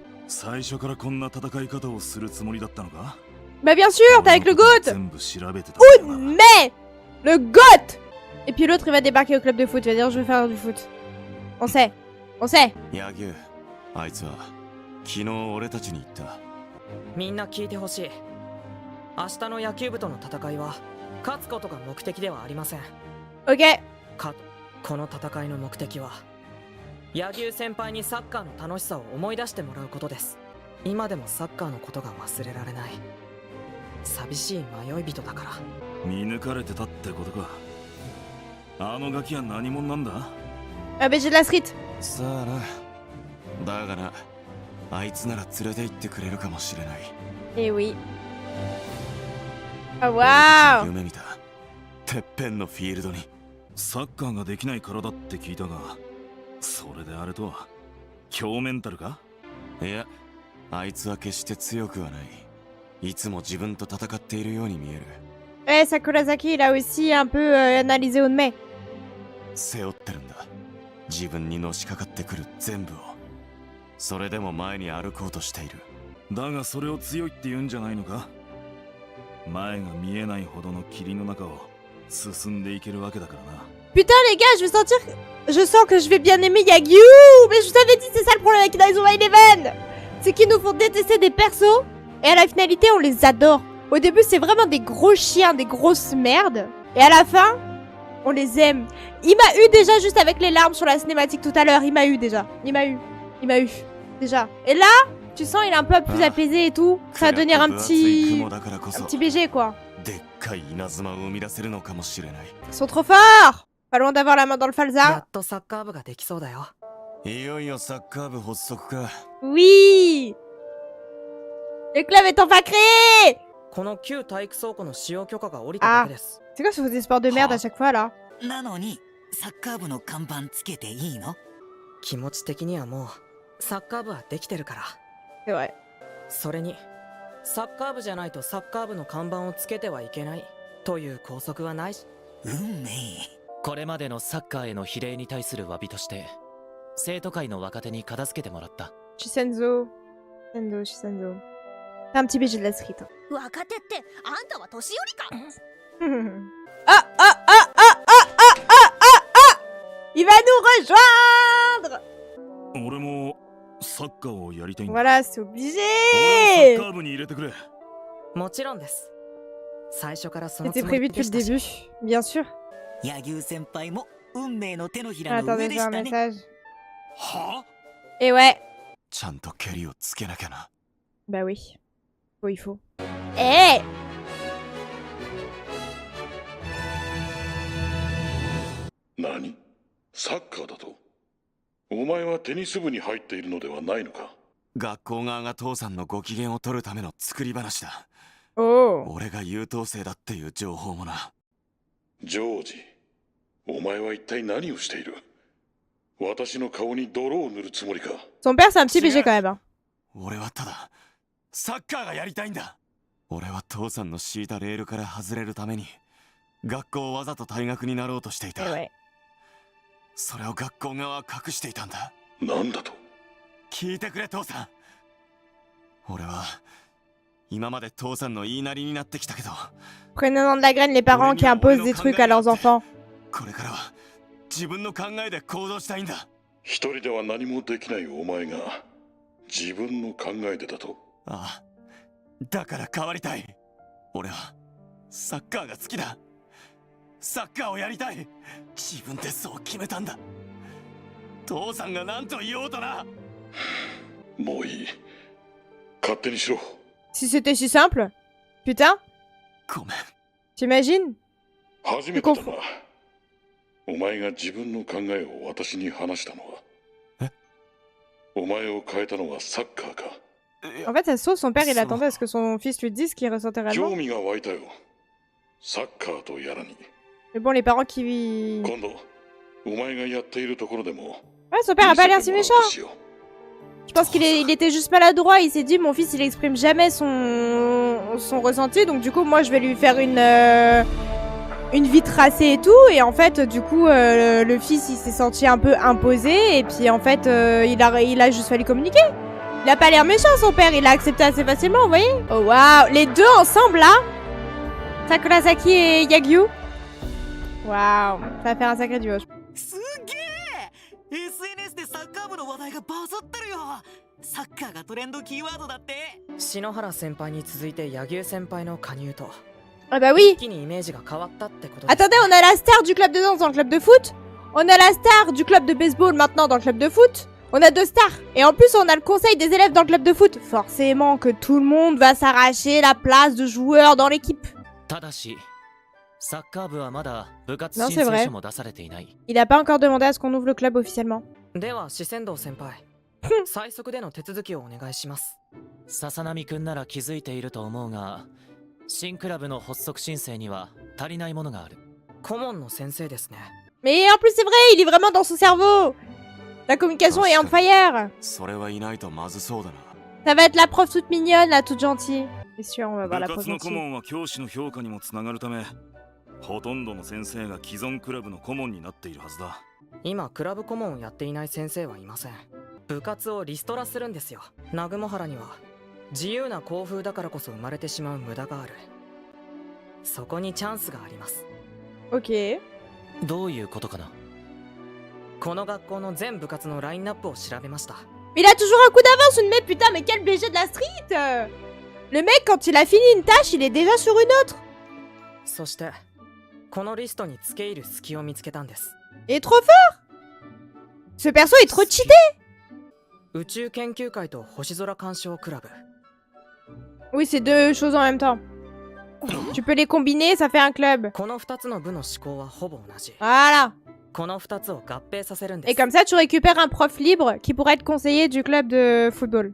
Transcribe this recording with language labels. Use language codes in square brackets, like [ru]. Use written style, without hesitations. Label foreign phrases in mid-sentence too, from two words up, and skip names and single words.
[ja] 最初からこんな戦い方をするつもりだったのか？ [fr] Bah bien sûr, t'es avec le GOAT. [ja] 全部調べてたんだな。 [fr] Mais le GOAT. Et puis l'autre il va débarquer au club de foot, il va dire je vais faire du foot. On sait, on sait. [ja] ヤギュ、あいつは昨日俺たちに言った。みんな聞いてほしい。明日の野球部との戦いは勝つことが目的ではありません。 [fr] Ok. [ja] この戦いの目的は柳生先輩にサッカーの楽しさを思い出してもらうことです。今でもサッカーのことが忘れられない寂しい迷い人だから。見抜かれてたってことか。あのガキは何者なんだ？ [fr] Ah bah j'ai de la street. [ja] さあな。だがな、あいつなら連れて行ってくれるかもしれない。 [fr] Eh oui. Ah waouh. [ja] 夢見た。てっぺんのフィールドに。サッカーができないからだって聞いたが、それであれとは強メンタルか？いや、あいつは決して強くはない。いつも自分と戦っているように見える。 [fr] Eh, Sakurasaki, il a aussi un peu analysé Onmei. [ja] 背負ってるんだ。自分にのしかかってくる全部を。それでも前に歩こうとしている。だがそれを強いって言うんじゃないのか？前が見えないほどの霧の中を進んでいけるわけだからな。 [fr] Putain les gars, je sens que je vais bien aimer Yagyu. Mais je vous avais dit, c'est ça le problème avec Inazuma Eleven. C'est qu'ils nous font détester des persos et à la finalité on les adore. Au début c'est vraiment des gros chiens, des grosses merdes. Et à la fin, on les aime. Il m'a eu déjà juste avec les larmes sur la cinématique tout à l'heure. Il m'a eu déjà. Il m'a eu déjà. Et là, tu sens il est un peu plus apaisé et tout. Ça va devenir un petit BG quoi. Ils sont trop forts. Pas loin d'avoir la main dans le [ja] や [fr] falza. [ja] っとサッカー部ができそうだよ。いよいよサッカー部発足か。 [fr] Oui. Le club est enfin créé. [ja] この旧体育倉庫の使用許可が下りただけです。 [fr] C'est quoi ce des sports de merde à chaque fois là? [ja] なのにサッカー部の看板つけていいの？気持ち的にはもうサッカー部はできてるから。 [fr] C'est vrai. [ja] それにサッカー部じゃないとサッカー部の看板をつけてはいけないという拘束はないし。運命。これまでのサッカーへの比例に対する詫びとして生徒会の若手に片付けてもらった。 [fr] Shisenzo. Shisenzo. C'est un petit BG de la street. [ja] 若手ってあんたは年寄りか。 Ah ah ah ah ah ah ah ah ah. [fr] Il va nous rejoindre. [ja] 俺もサッカーをやりたいんだ。 [fr] Voilà, c'est [ja] 俺を [fr] obligé. [ja] サッカー部に入れてくれ。もちろんです。最初からその [fr] C'était [ja] つもり [fr] prévu [ja] で [fr] depuis [ja] し [fr] le [ja] たし。 [fr] début, bien sûr. [ja] 柳生先輩も運命の手のひらの [fr] Attendez, [ja] 上で [fr] j'ai [ja] し [fr] un [ja] たね。 [fr] message. [ja] は？ [fr] Et ouais. [ja] ちゃんと蹴りをつけなきゃな。 [fr] Bah oui. Il faut. Eh. [ja] 何？サッカーだと？お前はテニス部に入っているのではないのか？学校側が父さんのご機嫌を取るための作り話だ。 Oh. 俺が優等生だっていう情報もな。ジョージ、お前は一体何をしている？私の顔に泥を塗るつもりか？ [fr] Son père, c'est un petit BG quand même. Hein. [ja] 俺はただサッカーがやりたいんだ。俺は父さんの敷いたレールから外れるために学校をわざと退学になろうとしていた。 [fr] Et ouais. [ja] それを学校側は隠していたんだ。なんだと？聞いてくれ父さん。俺は今まで父さんの言いなりになってきたけど、 [fr] Prenant de la graine les parents qui imposent des trucs à leurs enfants. [ja] これからは自分の考えで行動したいんだ。一人では何もできないお前が自分の考えでだと？ああ、だから変わりたい。俺はサッカーが好きだ。サッカーをやりたい。自分でそう決めたんだ。父さんが何と言おうとな。もういい。勝手にしろ。 [fr] Si c'était si simple. Putain. [ja] ごめん。 [fr] T'imagines? [ja] 初めてだな。お前が自分の考えを私に話したのは。え？お前を変えたのはサッカーか。 [fr] En fait, ça se trouve, son père, il attendait à ce que son fils lui dise ce qu'il ressentait réellement. [ja] 興味が湧いたよ。サッカーとやらに。 [fr] Mais bon, les parents qui... [ja] 今度、お前がやっているところでも。 [fr] Ouais, son père a pas l'air si méchant. Je pense qu'il était juste maladroit. Il s'est dit, mon fils, il exprime jamais son ressenti. Donc du coup, moi, je vais lui faire une vie tracée et tout. Et en fait, du coup, le fils, il s'est senti un peu imposé. Et puis, en fait, il a juste fallu communiquer. Il a pas l'air méchant son père, il l'a accepté assez facilement, vous voyez. Oh waouh, les deux ensemble là. Sakurasaki et Yagyu. Waouh, ça va faire un sacré duo. [ja] すげえ !SNS でサッカー部の話題がバズってるよ。サッカーがトレンドキーワードだって。篠原先輩に続いて柳生先輩の加入と [fr] Ah bah oui. [ja] 一気にイメージが変わったってことです [fr] Attendez, on a la star du club de danse dans le club de foot. On a la star du club de baseball maintenant dans le club de foot. On a deux stars. Et en plus, on a le conseil des élèves dans le club de foot. Forcément que tout le monde va s'arracher la place de joueur dans l'équipe. [ja] ただしサッカー部はまだ部活 [fr] Non, [ja] 申 [fr] c'est [ja] 請 [fr] vrai. [ja] 書も出されていない。 [fr] Il a pas encore demandé à ce qu'on ouvre le club officiellement. [ja] では四川堂先輩最速での手続きをお願いします。笹波くんなら気づいていると思うが、新クラブの発足申請には足りないものがある。顧問の先生ですね。 [fr] Mais en plus, c'est vrai, il est vraiment dans son cerveau. La communication est [en] on fire. [ja] それはいないとまずそうだな。 [fr] Ça va être la prof toute mignonne, là, toute gentille. C'est sûr, on va voir la [ja] 部 [fr] prof [ja] 活の顧 [fr] gentille. [ja] 問は教師の評価にもつながるため、ほとんどの先生が既存クラブの顧問になっているはずだ。今クラブ顧問をやっていない先生はいません。部活をリストラするんですよ。南雲原には自由な校風だからこそ生まれてしまう無駄がある。そこにチャンスがあります。 [fr] Ok. [ja] どういうことかな。この学校の全部活のラインナップを調べました。 [fr] Mais il a toujours un coup d'avance, une mec, putain, mais quel BG de la street. Le mec, quand il a fini une tâche, il est déjà sur une autre. [ja] そしてこのリストに付け入る隙を見つけたんです。 [fr] Il est trop fort. Ce perso est trop cheaté. [ja] 宇宙研究会と星空鑑賞クラブ。 [fr] Oui, c'est deux choses en même temps. Tu peux les combiner, ça fait un club. [ja] この2つの部の思考はほぼ同じ。 [fr] Voilà. [ja] この2つを合併させるんで [fr] Et [ja] す。 [fr] comme ça, tu récupères un prof libre qui pourrait être conseiller du club de football.